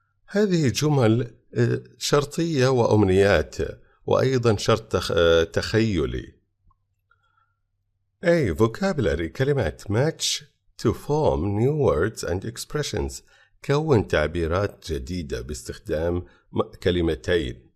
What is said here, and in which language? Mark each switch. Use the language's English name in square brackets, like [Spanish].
[Arabic] هذه جمل شرطية وأمنيات، وأيضا شرط تخيلي. [English] A. Vocabulary. كلمات match to form new words and expressions. [Arabic] كون تعبيرات جديدة باستخدام كلمتين.